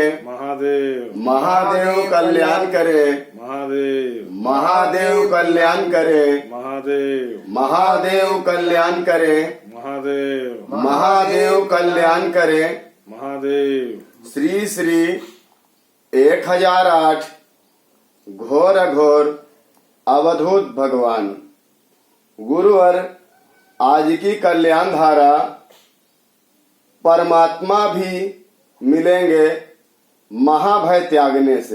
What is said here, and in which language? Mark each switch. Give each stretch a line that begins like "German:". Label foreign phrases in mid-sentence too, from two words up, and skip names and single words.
Hindi: महादेव। महादेव कल्याण करे। महादेव। महादेव कल्याण करे। महादेव। महादेव कल्याण करे। महादेव। महादेव कल्याण करे। महादेव। श्री श्री 1008 घोर घोर अवधूत भगवान गुरुवर आज की कल्याण धारा परमात्मा भी मिलेंगे महाभय त्यागने से।